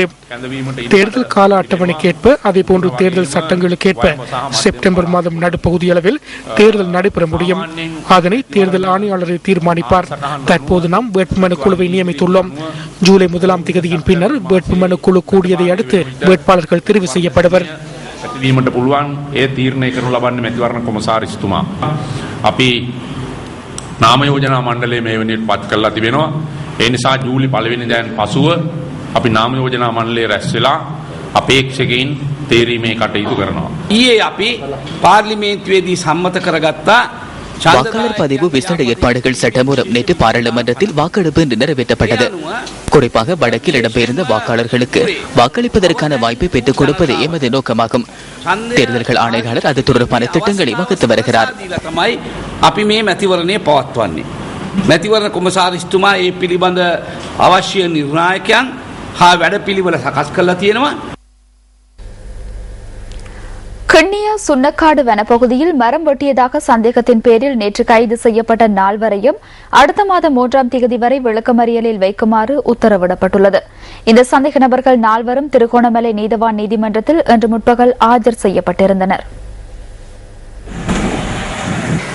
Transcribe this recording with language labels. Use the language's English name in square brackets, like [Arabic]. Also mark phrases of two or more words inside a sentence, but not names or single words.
[Tamil] தேர்தல் கால அட்டவணைக்கேற்ப அதேபோன்று தேர்தல் சட்டங்களுக்கேற்ப செப்டம்பர் மாதம் நடுப்பகுதியளவில் தேர்தல் நடைபெற முடியும். அதனை தேர்தல் ஆணையாளரை தீர்மானிப்பார். தற்போது நாம் வேட்புமனு குழுவை நியமித்துள்ளோம். ஜூலை 1ஆம் தேதியின் பின்னர் வேட்புமனு குழு கூடியதை அடுத்து வேட்பாளர்கள் தெரிவு செய்யப்படுவர். [Sinhala] වීමට පුළුවන් ඒ තීරණය කරනු ලබන්නේ මැතිවරණ කොමසාරිස්තුමා. අපි නාම යෝජනා මණ්ඩලයේ මේ වෙනින් පත් කරලා තිබෙනවා. ඒ නිසා ජූලි 1 වෙනිදාන් පසුව අපි නාම යෝජනා මණ්ඩලයේ රැස් වෙලා අපේක්ෂකයින් තීරීමේ කටයුතු කරනවා. ඊයේ අපි පාර්ලිමේන්තුවේදී සම්මත කරගත්තා [Tamil] வாக்காளர் பதிவு விசேட ஏற்பாடுகள் சட்டம் மூலம் நேற்று பாராளுமன்றத்தில் வாக்கெடுப்பு நிறைவேற்றப்பட்டது. குறிப்பாக வடக்கில் இடம்பெயர்ந்த வாக்காளர்களுக்கு வாக்களிப்பதற்கான வாய்ப்பை பெற்றுக் கொடுப்பது எமது நோக்கமாகும். தேர்தல்கள் ஆணையாளர் அது தொடர்பான திட்டங்களை வகுத்து வருகிறார். [Sinhala] අපි මේ මැතිවරණය පවත්වන්නේ. මැතිවරණ කොමසාරිස්තුමා ඒ පිළිබඳ අවශ්‍ය නිර්ණායකයන් හා වැඩපිළිවෙල සකස් කරලා තියෙනවා. [Tamil] கிண்ணியா சுன்னக்காடு வனப்பகுதியில் மரம் வெட்டியதாக சந்தேகத்தின் பேரில் நேற்று கைது செய்யப்பட்ட 4 அடுத்த மாதம் 3ஆம் தேதி வரை விளக்கமறியலில் வைக்குமாறு உத்தரவிடப்பட்டுள்ளது. இந்த சந்தேக நபர்கள் 4 திருகோணமலை நீதவான் நீதிமன்றத்தில் இன்று முற்பகல் ஆஜர் செய்யப்பட்டிருந்தனர்.